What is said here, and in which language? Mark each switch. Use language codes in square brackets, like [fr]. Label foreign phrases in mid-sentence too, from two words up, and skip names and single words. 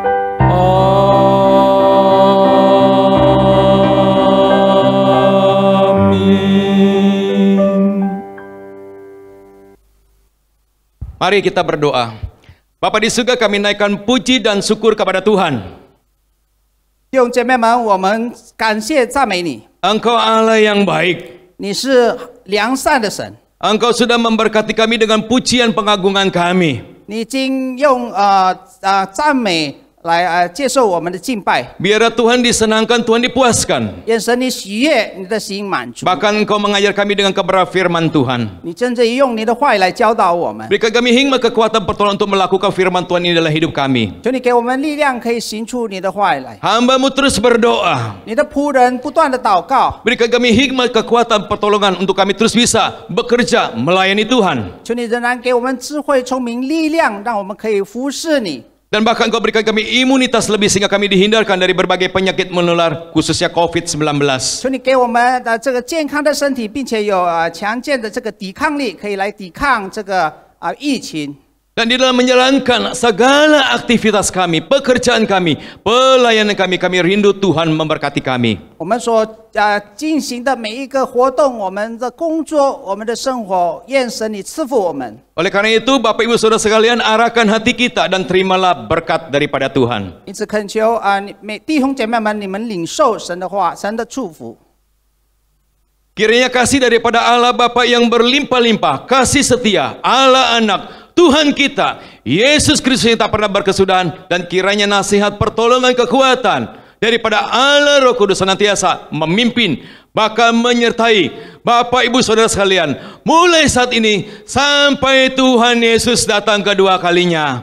[id] Mari kita berdoa. Bapa di surga, kami naikkan puji dan syukur kepada Tuhan. [zh] 弟兄姐妹们，我们感谢赞美你， [id] Engkau Allah yang baik. [zh] 你是良善的神， [id] Engkau sudah memberkati kami dengan pujian pengagungan kami. [zh] 你已经用赞美来接受我们的敬拜， [id] Biarlah Tuhan disenangkan, Tuhan dipuaskan. [zh] 愿神你喜悦，你的心满足。 [id] Bahkan Engkau mengajar kami dengan kebenaran firman Tuhan. [zh] 你真正用你的话语来教导我们， [id] Berikan kami hikmat kekuatan pertolongan untuk melakukan firman Tuhan ini dalam hidup kami. [zh] 求你给我们力量，可以行出你的话语来。 [id] Hamba-Mu terus berdoa. [zh] 你的仆人不断的祷告， [id] Berikan kami hikmat kekuatan pertolongan untuk kami terus bisa bekerja melayani Tuhan. [zh] 求你仍然给我们智慧、聪明、力量，让我们可以服侍你。 [id] Dan bahkan Engkau berikan kami imunitas lebih sehingga kami dihindarkan dari berbagai penyakit menular, khususnya COVID-19. [zh] 求你给我们的这个健康的身体，并且有强健的这个抵抗力，可以来抵抗这个疫情。 [id] Dan di dalam menjalankan segala aktivitas kami, pekerjaan kami, pelayanan kami, kami rindu Tuhan memberkati kami. [zh] 我们所进行的每一个活动，我们的工作，我们的生活，愿神你赐福我们。 [id] Oleh karena itu, Bapak Ibu Saudara sekalian, arahkan hati kita dan terimalah berkat daripada Tuhan. [zh] 因此恳求弟兄姐妹们，你们领受神的话，神的祝福。 [id] Kiranya kasih daripada Allah Bapa yang berlimpah-limpah, kasih setia, Allah Anak, Tuhan kita, Yesus Kristus yang tak pernah berkesudahan, dan kiranya nasihat pertolongan kekuatan daripada Allah Roh Kudus senantiasa memimpin, bahkan menyertai Bapak Ibu Saudara sekalian, mulai saat ini sampai Tuhan Yesus datang kedua kalinya.